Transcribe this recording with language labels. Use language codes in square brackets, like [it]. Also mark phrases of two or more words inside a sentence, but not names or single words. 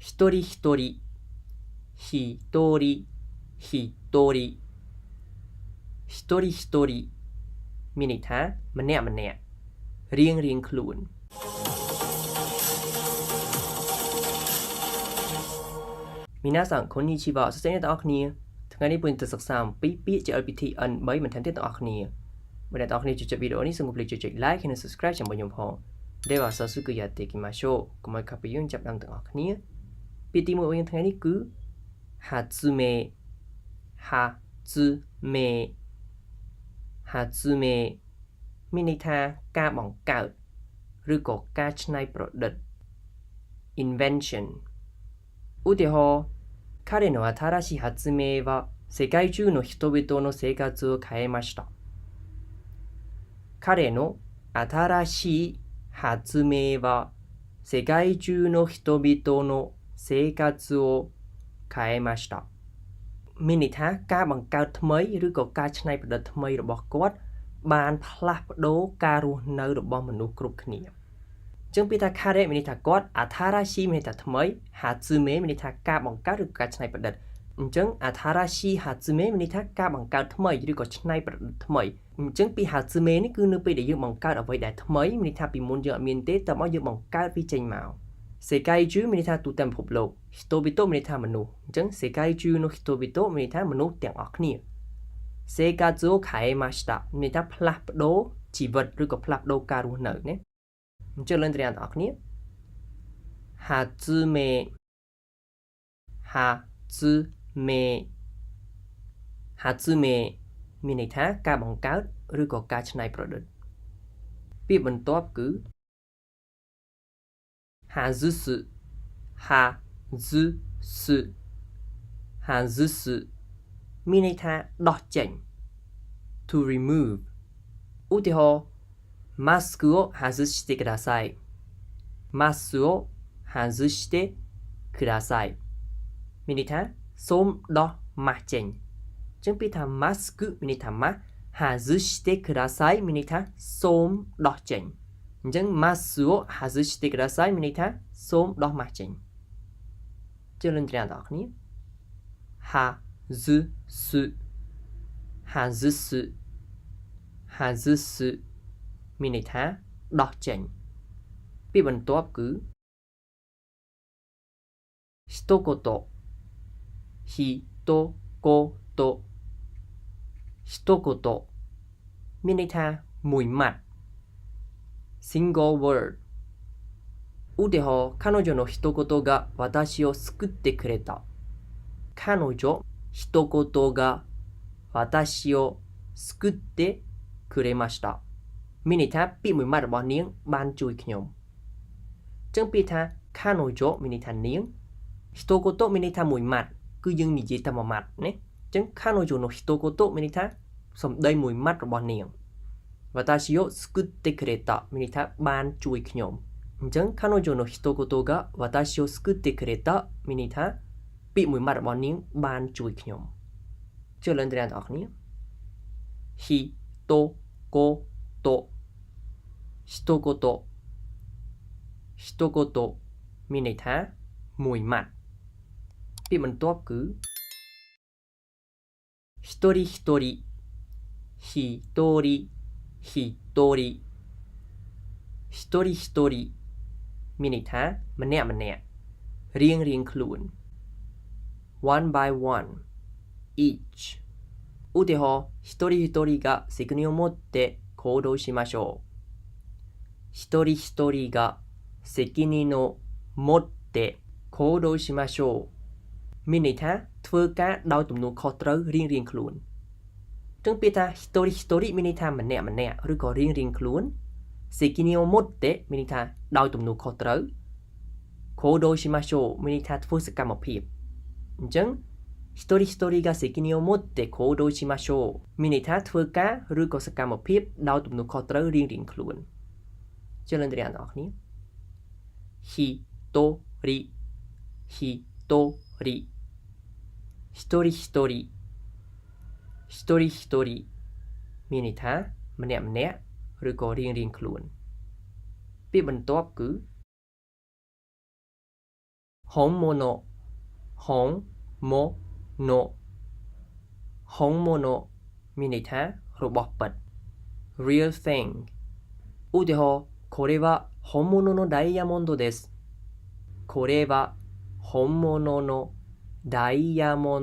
[ja] 一人一人一人一人一人一人 [km] មានន័យថាម្នាក់ម្នាក់រៀងរៀងខ្លួន [ja] みなさんこんにちは [km] សួស្តីអ្នកទាំងអស់គ្នា ថ្ងៃនេះយើងទៅសិក្សាអំពីពាក្យជា LPT N3 បន្ថែមទៀតទាំងអស់គ្នាបើអ្នកទាំងអស់គ្នាចូលចិត្តវីដេអូនេះសូមកុំភ្លេចចុច like និង subscribe ជាមួយខ្ញុំផង [ja] では早速やっていきましょう [km] កុំឲ្យខាត់ពីយើងចាប់ដើមទាំងអស់គ្នាពាក្យទី1របស់យើងថ្ងៃនេះគឺ [ja] 発明発明発明 [km] មានន័យថាការបង្កើតឬក៏ការច្នៃប្រឌិត invention ឧទាហរណ៍ [ja] 彼の新しい発明は世界中の人々の生活を変えました彼の新しい発明は世界中の人々の生活を変えました [km] មានន័យថាការបង្កើតថ្មីឬក៏ការច្នៃប្រឌិតថ្មីរបស់គាត់បានផ្លាស់ប្ដូរការរស់នៅរបស់មនុស្ស គ្រប់គ្នាអញ្ចឹងពាក្យថា 彼 មានន័យថាគាត់新しいមានន័យថាថ្មី発明មានន័យថាការបង្កើតឬក៏ការច្នៃប្រឌិតអញ្ចឹង [ja] 新しい発明 [km] មានន័យថាការបង្កើតថ្មីឬក៏ ច្នៃប្រឌិតថ្មីអញ្ចឹងពី発明នេះគឺនៅពេលដែលយើងបង្កើតអ្វីដែលថ្មីមានន័យថាពីមុនយើងអត់មានទេតែមកយើង បង្កើតវាចេញមក世界中មានន័យថាទូទាំងពិភពលោក人々មានន័យថាមនុស្សអញ្ចឹង [ja] 世界中の人々 [km] មានន័យថាមនុស្សទាំងអស់គ្នា [ja] 生活を変えました [km] មានន័យថាផ្លាស់ប្ដូរជីវិតឬក៏ផ្លាស់ប្ដូរការរស់នៅណាអញ្ចឹងឡើងទៅអ្នកទាំងអស់គ្នា [ja] 発明発明発明 [km] មានន័យថាការបង្កើតឬក៏ការច្នៃប្រឌិតពាក្យបន្ទាប់គឺ [ja] 外す外す外す [km] មានន័យថាដោះចេញ [en] to remove [ja] ឧទាហរណ៍マスクを外してくださいマスクを外してください [km] មានន័យថាសូមដោះម៉ាស់ ចេញអញ្ចឹងពាក្យថា mask មានន័យថាម៉ាស់ [ja] 外してください [km] មានន័យថាសូមដោះចេញអញ្ចឹង [ja] mask を外してください [km] មានន័យថាសូមដោះម៉ាស់ចេញជឿលឿនទាំងអស់គ្នា [ja] 外す外す外す [km] មានន័យថាដោះចេញពាក្យបន្ទាប់គឺ [ja] 一言一言一言 [km] មានន័យថាមួយម៉ាត់ [en] single word [ja] ឧទាហរណ៍彼女の一言が私を救ってくれた彼女一言が私を救ってくれました [km] មានន័យថាពាក្យមួយម៉ាត់របស់នាងបានជួយខ្ញុំអញ្ចឹងពាក្យថា彼女មានន័យថានាង 一言មានន័យថាមួយម៉ាត់គឺយើងនិយាយតែមួយម៉ាត់ណាអញ្ចឹង [ja] 彼女の一言 [km] មានន័យថាសម្ដីមួយម៉ាត់របស់នាង [ja] 私を救ってくれた [km] មានន័យថាបានជួយខ្ញុំអញ្ចឹង [ja] 彼女の一言が私を救ってくれた [km] មានន័យថាពាក្យមួយម៉ាត់របស់នាងបានជួយខ្ញុំជឿលឿនទាំងអស់គ្នា [ja] ひとこと一言一言 [km] មានន័យថាមួយម៉ាត់ពាក្យបន្ទាប់គឺ [ja] 一人一人一人一人一人一人 [km] មានន័យថាម្នាក់ម្នាក់រៀងរៀងខ្លួន [en] one by one each [ja] ឧទាហរណ៍一人一人が責任を持って行動しましょう一人一人が責任を持って行動しましょう [km] មានន័យថាធ្វើការដោយទំនួលខុសត្រូវរៀងរៀងខ្លួន អញ្ចឹងពាក្យថា [ja] 一人一人 [km] មានន័យថាម្នាក់ម្នាក់ឬក៏រៀងរៀងខ្លួន [ja] 責任を持って [km] មានន័យថាដោយទំ នួលខុសត្រូវ [ja] 行動しましょう [km] មានន័យថាធ្វើសកម្មភាពអញ្ចឹង一人 [ja] 一人が責任を持って行動しましょう [km] មានន័យថាធ្វើការឬក៏សកម្មភាពដោយទំនួលខុសត្រូវរៀងរៀងខ្លួនជឿលឿនទាំងអស់គ្នា [ja] 一人一人一人一人一人一人 [km] មានន័យថាម្នាក់ម្នាក់ឬក៏រៀងរៀងខ្លួនពាក្យបន្ទាប់គឺ homono [ja] homono [km] មានន័យថារបស់ពិត [en] real thing [ja] ឧទាហរណ៍これは本物のダイヤモンドですこれは本物のダイヤモン